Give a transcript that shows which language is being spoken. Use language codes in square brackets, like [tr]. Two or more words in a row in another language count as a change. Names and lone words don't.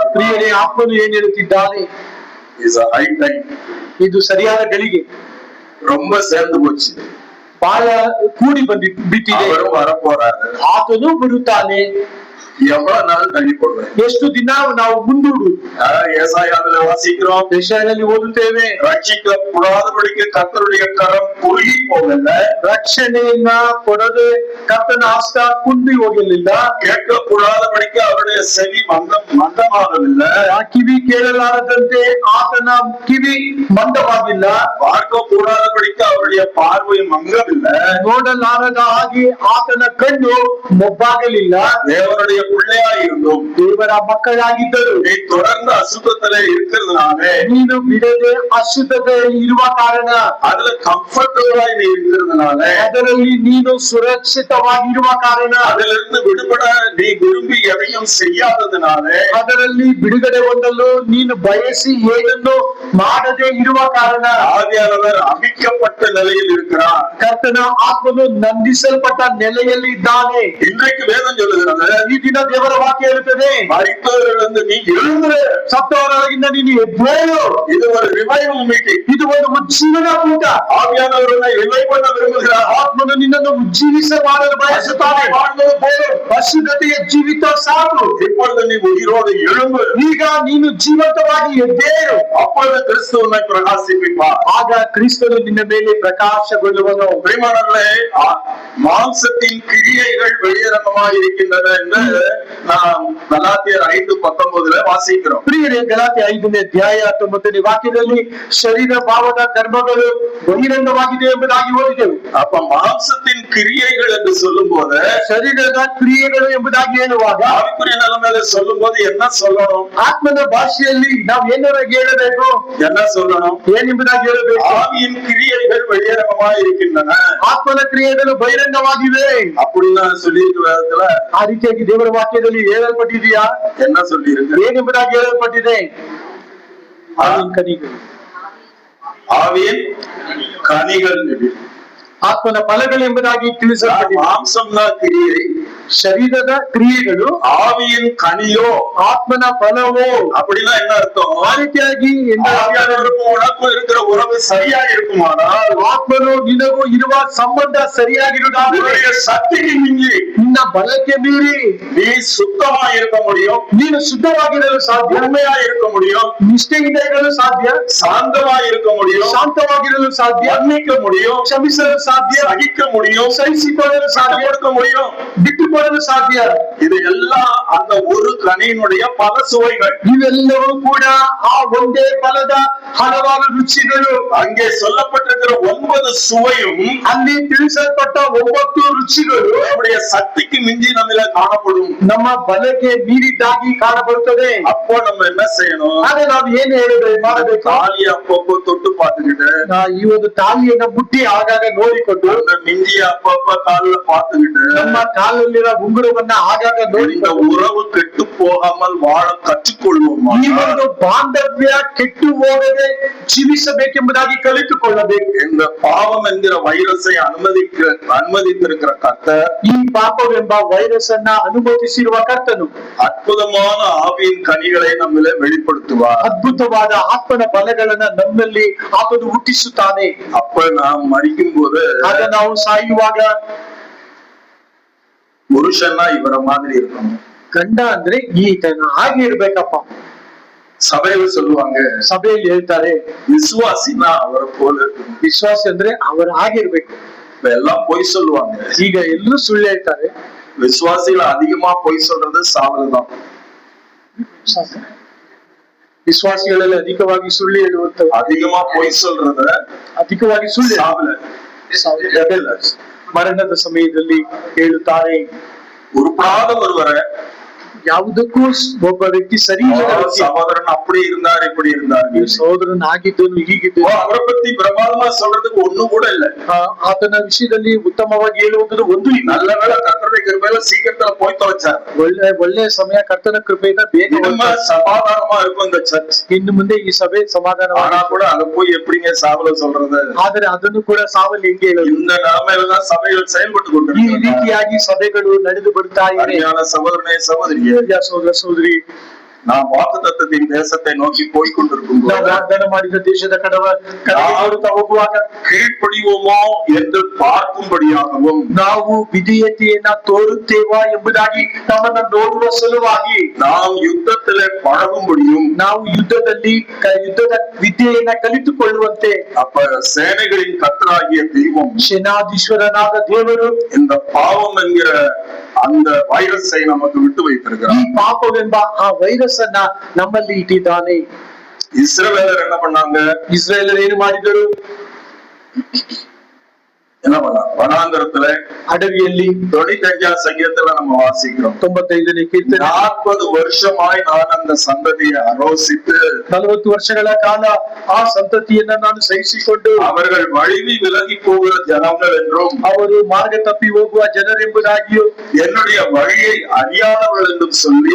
[kn] ಪ್ರಿಯರೇ, ಆತ್ಮನು ಏನ್ ಹೇಳುತ್ತಿದ್ದಾನೆ? [en] இஸ் a high time. [kn] ಇದು ಸರಿಯಾದ ಗಳಿಗೆ, [ta] ரொம்ப சேர்ந்து போச்சு, [kn] ಬಹಳ ಕೂಡಿ ಬಿಟ್ಟಿದೆ. [ta] அவரும் வரப்போறாரு, [kn] ಆತನು ಬರುತ್ತಾನೆ. [ta] எவ்வளவு நாள் தள்ளி போடுவேன்? [kn] ಎಷ್ಟು ದಿನ ನಾವು ಮುಂದೂಡು? [ta] ஏசாயாவில வாசிக்கிறோம், [kn] ಯೆಶಾಯನಲ್ಲಿ ಓದುತ್ತೇವೆ, [ta] ரட்சிக்கப்படாதபடிக்கு கர்த்தருடைய கரம் குறுகி போகல, [kn] ರಕ್ಷಣೆಯನ್ನ ಕೊಡದೆ ಕರ್ತನ ಹಸ್ತ ಕುಂದಿ ಹೋಗಲಿಲ್ಲ, [ta] கேட்கக்கூடாதபடிக்கு அவருடைய செவி மந்தமாகவில்லை, [kn] ಆ ಕಿವಿ ಕೇಳಲಾರದಂತೆ ಆತನ ಕಿವಿ ಮಂದವಾಗಿಲ್ಲ, [ta] பார்க்க கூடாதபடிக்கு அவருடைய பார்வை மங்கவில்லை, [kn] ನೋಡಲಾರದ ಹಾಗೆ ಆತನ ಕಣ್ಣು ಮೊಬ್ಬಾಗಲಿಲ್ಲ. [ta] தேவனுடைய பிள்ளையாய் இருந்தோம், [kn] ದೇವರ ಮಕ್ಕಳಾಗಿದ್ದರು. [ta] நீ தொடர்ந்து அசுத்தத்திலே இருக்கிறதுனாலே, [kn] ನೀನು ಬಿಡದೆ ಅಶುದ್ಧತೆಯಲ್ಲಿ ಇರುವ ಕಾರಣ, [ta] அதுல கம்ஃபர்டபுளாய் நீ இருக்கிறதுனாலே, [kn] ಅದರಲ್ಲಿ ನೀನು ಸುರಕ್ಷಿತವಾಗಿರುವ ಕಾರಣ, [ta] அதிலிருந்து விடுபட நீ விரும்பி எதையும் செய்யாததுனாலே, [kn] ಅದರಲ್ಲಿ ಬಿಡುಗಡೆ ಹೊಂದಲು ನೀನು ಬಯಸಿ ಏನನ್ನು ಮಾಡದೆ ಇರುವ ಕಾರಣ, [ta] ஆவியானவர் அமிக்கப்பட்ட நிலையில் இருக்கிறார். [kn] ಕರ್ತನ ಆತ್ಮನು ನಂದಿಸಲ್ಪಟ್ಟ ನೆಲೆಯಲ್ಲಿ ಇದ್ದಾನೆ. [ta] இன்றைக்கு வேதம் சொல்லுகிறது, [kn] ಈ ದಿನ ಆದ್ದರಿಂದ ದೇವರ ವಾಕ್ಯ ಹೇಳುತ್ತದೆ, [ta] மரித்தவர்களிருந்து நீ எழுந்து. [kn] ಸತ್ತವರೊಳಗಿಂದ ನೀನು ಎದ್ದೇಳು. [ta] இது ஒரு [en] revival meeting. [kn] ಇದು ಒಂದು ಉಜ್ಜೀವನ ಕೂಟ. [ta] ஆவியானவர் உன்னை ரிவைவ் பண்ண விரும்புகிறார். [kn] ಆತ್ಮನು ನಿನ್ನನ್ನು ಉಜ್ಜೀವಿಸ ಮಾಡಲು ಬಯಸುತ್ತಾನೆ. [ta] வாழ்வது போதும். [kn] ಪರಿಶುದ್ಧತೆಯ ಜೀವಿತ ಸಾಕು. [ta] இப்பொழுது நீ உயிரோடு எழும்பு. [kn] ಈಗ ನೀನು ಜೀವಂತವಾಗಿ ಎದ್ದೇಳು. [ta] அப்பொழுது கிறிஸ்து உன்னை பிரகாசிப்பிப்பார். [kn] ಆಗ ಕ್ರಿಸ್ತನು ನಿನ್ನ ಮೇಲೆ ಪ್ರಕಾಶಗೊಳ್ಳುವನು. [ta] பிரியமானவர்களே, மாம்சத்தின் கிரியைகள் வெளியரங்கமாக இருக்கின்றன என்று நாம் கலாத்தியர் 5:19 வாசிக்கிறோம். [kn] ಪ್ರಿಯರೇ, ಗಲಾತ್ಯ 5ನೇ ಅಧ್ಯಾಯ 19ನೇ ವಾಕ್ಯದಲ್ಲಿ ಶರೀರ ಭಾವದ ಕರ್ಮಗಳು ಬಹಿರಂಗವಾಗಿದೆ ಎಂಬುದಾಗಿ ಓದಿದೆವು. [ta] அப்ப மாம்சத்தின் கிரியைகள் என்று சொல்லும் போது, [kn] ಶರೀರದ ಕ್ರಿಯೆಗಳು ಎಂಬುದಾಗಿ ಹೇಳುವಾಗ [ta] ஆவிக்குரிய நிலைமையில சொல்லும் போது என்ன சொல்லணும்? [kn] ಆತ್ಮನ ಭಾಷೆಯಲ್ಲಿ ನಾವು ಏನಾರ ಹೇಳಬೇಕು, [ta] என்ன சொல்லணும்? [kn] ಏನೆಂಬುದಾಗಿ ಹೇಳಬೇಕು? [ta] ஆவியின் கிரியைகள் வெளியரங்கமாக இருக்கின்றன. [kn] ಆತ್ಮನ ಕ್ರಿಯೆಗಳು ಬಹಿರಂಗವಾಗಿವೆ [ta] அப்படின்னு சொல்லியிருக்க வேதத்துல [kn] ಆ ರೀತಿಯಾಗಿ ದೇವರ ವಾಕ್ಯದಲ್ಲಿ ಹೇಳಲ್ಪಟ್ಟಿದೆಯಾ? [ta] என்ன சொல்லி இருக்கு? [kn] ಏನೆಂಬುದಾಗಿ ಹೇಳಲ್ಪಟ್ಟಿದೆ? ಆತ್ಮನ ಕನಿಗಳು, [ta] ஆவியின் கனிகள். [kn] ಆತ್ಮನ ಫಲಗಳು ಎಂಬುದಾಗಿ ತಿಳಿಸಲ್ಪಟ್ಟಿದೆ. [ta] மாம்சம்னா கிரியை, [kn] ಶರೀರದ ಕ್ರಿಯೆಗಳು, [ta] ஆவியின் கனியோ [kn] ಆತ್ಮನ ಫಲವೋ. [ta] அப்படின்னா என்ன அர்த்தம்? [kn] ಆ ರೀತಿಯಾಗಿ [ta] ஆவியானவருக்கும் உனக்கும் இருக்கிற உறவு சரியா இருக்குமானால், [kn] ಆತ್ಮನು ನಿನಗೂ ಇರುವ ಸಂಬಂಧ ಸರಿಯಾಗಿರುವುದಾದರೆ [ta] உன்னுடைய சக்திக்கு மிஞ்சி [kn] ನಿನ್ನ ಬಲಕ್ಕೆ ಮೀರಿ [ta] நீ சுத்தமா இருக்க முடியும், [kn] ನೀನು ಶುದ್ಧವಾಗಿರಲು ಸಾಧ್ಯ, [ta] உண்மையா இருக்க முடியும், [kn] ನಿಷ್ಠೆಯಿಂದ ಇರಲು ಸಾಧ್ಯ, [ta] சாந்தமா இருக்க முடியும், [kn] ಶಾಂತವಾಗಿರಲು ಸಾಧ್ಯ, [ta] மன்னிக்க முடியும், [kn] ಕ್ಷಮಿಸಲು ಸಾಧ್ಯ, [ta] சகிக்க முடியும், [kn] ಸಹಿಸಿಕೊಳ್ಳಲು ಸಾಧ್ಯ, [ta] கொடுக்க முடியும். [kn] ಬಿಟ್ಟುಕೊಡಲು ಸಾಧ್ಯ. [ta] இது எல்லாம் அந்த ஒரு கனியினுடைய பல சுவைகள். [kn] ಇವೆಲ್ಲವೂ ಕೂಡ ಆ ಒಂದೇ ಫಲದ ಹಲವಾರು ರುಚಿಗಳು. [ta] அங்கே சொல்லப்பட்டிருக்கிற 9 சுவையும் [kn] ಅಲ್ಲಿ ತಿಳಿಸಲ್ಪಟ್ಟ 9 ರುಚಿಗಳು [ta] நம்முடைய சக்திக்கு மிஞ்சி நம்மள காணப்படும். [kn] ನಮ್ಮ ಬಲಕ್ಕೆ ಮೀರಿದ್ದಾಗಿ ಕಾಣಬರುತ್ತದೆ. [ta] அப்போ நம்ம என்ன செய்யணும்? [kn] ಆಗ ನಾವು ಏನು ಮಾಡಬೇಕು? [ta] தாலி அப்பப்போ தொட்டு பார்த்துக்கிட்டு, [kn] ಈ ಒಂದು ತಾಳಿಯನ್ನ ಮುಟ್ಟಿ ಆಗಾಗ ನೋಡಿಕೊಂಡು, [ta] அந்த மிஞ்சிய அப்பப்ப கால்ல பார்த்துக்கிட்டு, [kn] ನಮ್ಮ ಕಾಲಲ್ಲಿರೋ ಉಂಗುರವನ್ನ ಆಗಾಗ [ta] இந்த [kn] ನೋಡಿಕೊಂಡು [ta] உறவு கெட்டு போகாமல் வாழ கற்றுக்கொள்வோமா? [kn] ಈ ಒಂದು ಬಾಂಧವ್ಯ ಕೆಟ್ಟು ಹೋಗದೆ ಜೀವಿಸಬೇಕೆಂಬುದಾಗಿ ಕಲಿತುಕೊಳ್ಳಬೇಕು. [ta] இந்த பாவம் என்கிற வைரஸை அனுமதித்திருக்கிற கர்த்தர், [kn] ಈ ಪಾಪವೆಂಬ ವೈರಸ್ ಅನ್ನ ಅನುಮತಿಸಿರುವ ಕರ್ತನು [ta] அற்புதமான ஆவியின் கனிகளை நம்மள வெளிப்படுத்துவார். [kn] ಅದ್ಭುತವಾದ ಆತ್ಮನ ಫಲಗಳನ್ನ ನಮ್ಮಲ್ಲಿ ಆತನು ಹುಟ್ಟಿಸುತ್ತಾನೆ. [ta] அப்ப நாம் மரிக்கும் போது [kn] ಆಗ ನಾವು ಸಾಯುವಾಗ [ta] புருஷன்னா இவர மாதிரி இருக்கணும். [kn] ಗಂಡ ಅಂದ್ರೆ ಈತನ ಹಾಗೆ ಇರ್ಬೇಕಪ್ಪ. [ta] சபையில சொல்லுவாங்க, [kn] ಸಭೆಯಲ್ಲಿ ಹೇಳ್ತಾರೆ, [ta] விசுவாசினா அவரை போல இருக்கணும். [kn] ವಿಶ್ವಾಸ ಅಂದ್ರೆ ಅವರ ಹಾಗೆ ಇರ್ಬೇಕು. [ta] இப்ப எல்லாம் பொய் சொல்லுவாங்க. [kn] ಈಗ ಎಲ್ಲರೂ ಸುಳ್ಳು ಹೇಳ್ತಾರೆ. [ta] விசுவாசிகள் அதிகமா பொய் சொல்றது சாவல்தான். [kn] ವಿಶ್ವಾಸಿಗಳಲ್ಲಿ ಅಧಿಕವಾಗಿ ಸುಳ್ಳು ಹೇಳುವಂತ, [ta] அதிகமா பொய் சொல்றத [kn] ಅಧಿಕವಾಗಿ ಸುಳ್ಳು [ta] சாவல [kn] ಮರಣದ ಸಮಯದಲ್ಲಿ ಹೇಳುತ್ತಾರೆ. [ta] உருப்படாத ஒருவரை [kn] ಯಾವುದಕ್ಕೂ ಒಬ್ಬ ವ್ಯಕ್ತಿ ಸರಿ ಇಲ್ಲದ ವ್ಯಕ್ತಿ, [ta] சகோதரன் அப்படி இருந்தார் இப்படி இருந்தார், [kn] ನೀವು ಸಹೋದರನ್ ಆಗಿದ್ದನು ಹೀಗಿದ್ದು, [ta] அவரை பத்தி பிரமாதமா சொல்றதுக்கு ஒண்ணும் கூட இல்ல. [kn] ಆತನ ವಿಷಯದಲ್ಲಿ ಉತ್ತಮವಾಗಿ ಹೇಳುವಂತದ್ದು ಒಂದು ಇಲ್ಲ. [ta] நல்ல வேளை கர்த்தருடைய கிருபையில சீக்கிரத்துல போய் தொலைச்சார். [kn] ಒಳ್ಳೆ ಸಮಯ ಕರ್ತನ ಕೃಪೆಯಿಂದ ಬೇಗ [ta] இனிமே சமாதானமா இருக்கும் இந்த சர்ச். [kn] ಇನ್ನು ಮುಂದೆ ಈ ಸಭೆ ಸಮಾಧಾನ. [ta] ஆனா கூட அதை போய் எப்படிங்க சாவல சொல்றது? [kn] ಆದರೆ ಅದನ್ನು ಕೂಡ ಸಾವಲ್ಲಿ ಹೆಂಗೆ ಹೇಳೋದು? [ta] இந்த நிலைமையில்தான் சபைகள் செயல்பட்டு [kn] ಈ [ta] கொண்டிருக்கிறது. [kn] ರೀತಿಯಾಗಿ ಸಭೆಗಳು ನಡೆದು ಬರುತ್ತಾ ಇವೆ. [ta] அருமையான சகோதரனே சகோதரியே, [kn] ಸಹೋದರ ಸಹೋದರಿ, [ta] நாம் வாக்குத்தத்தத்தின் தேசத்தை நோக்கி போய் கொண்டிருக்கும் [kn] ನಾವು ವಾಗ್ದಾನ ಮಾಡಿದ ದೇಶದ ಕಡೆಗೆ ಹೋಗುವಾಗ [ta] கீழ்ப்படிவோமோ என்று பார்க்கும்படியாகவும், [kn] ನಾವು ವಿಧೇಯತೆಯನ್ನ ತೋರುತ್ತೇವಾ ಎಂಬುದಾಗಿ ನಮ್ಮನ್ನ ನೋಡುವ ಸಲುವಾಗಿ, [ta] நாம் யுத்தத்திலே பழகும்படியும், [kn] ನಾವು ಯುದ್ಧದ ವಿದ್ಯೆಯನ್ನ ಕಲಿತುಕೊಳ್ಳುವಂತೆ, [ta] அப்ப சேனைகளின் கர்த்தராகிய தெய்வம் [kn] ಸೇನಾಧೀಶ್ವರನಾದ ದೇವರು [ta] இந்த பாவம் என்கிற அந்த வைரஸை நமக்கு விட்டு [kn] ಈ [ta] வைத்திருக்கிறார். [kn] ಪಾಪವೆಂಬ ಆ ವೈರಸ್ ಅನ್ನ ನಮ್ಮಲ್ಲಿ ಇಟ್ಟಿದ್ದಾನೆ. [ta] இஸ்ரவேலர் என்ன பண்ணாங்க? [kn] ಇಸ್ರೇಲರು ಏನು ಮಾಡಿದರು? [ta] என்ன பண்ணாங்க? வனாந்தரத்துல [kn] ಅಡವಿಯಲ್ಲಿ [ta] 95 சங்கீதத்துல நம்ம வாசிக்கிறோம், [kn] 95ನೇ ಕೀರ್ತನೆ, [ta] 40 வருஷமாய் நான் அந்த சந்ததியை ஆலோசித்து [kn] 40 ವರ್ಷಗಳ ಕಾಲ ಆ ಸಂತತಿಯನ್ನ ನಾನು ಸಹಿಸಿಕೊಂಡು, [ta] அவர்கள் வழிவி விலகி போகிற ஜனங்கள் என்றும், [kn] ಅವರು ಮಾರ್ಗ ತಪ್ಪಿ ಹೋಗುವ ಜನರೆಂಬುದಾಗಿಯೂ, [ta] என்னுடைய வழியை அறியாதவர்கள் என்றும் சொல்லி,